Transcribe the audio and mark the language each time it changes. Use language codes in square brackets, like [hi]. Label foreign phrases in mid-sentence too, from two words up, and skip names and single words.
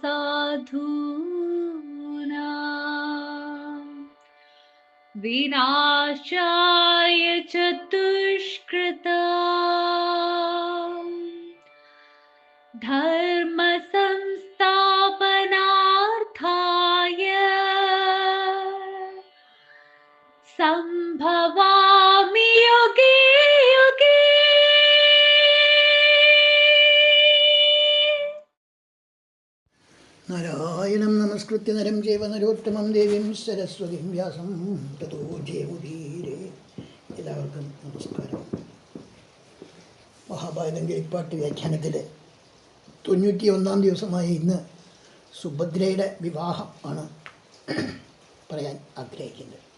[sa] साधूनां विनाशाय च दुष्कृतां, धर्म संस्थापनार्थाय संभवामि युगे युगे। नारायणं नमस्कृत्य नरं चैव नरोत्तमम् देवीं सरस्वतीं व्यासं ततो जयमुदीरयेत्. [ml] എല്ലാവർക്കും നമസ്കാരം. മഹാഭാരതം കിളിപ്പാട്ട് വ്യാഖ്യാനത്തിൽ 91 ദിവസമായ ഇന്ന് സുഭദ്രയുടെ വിവാഹം ആണ് പറയാൻ ആഗ്രഹിക്കുന്നത്.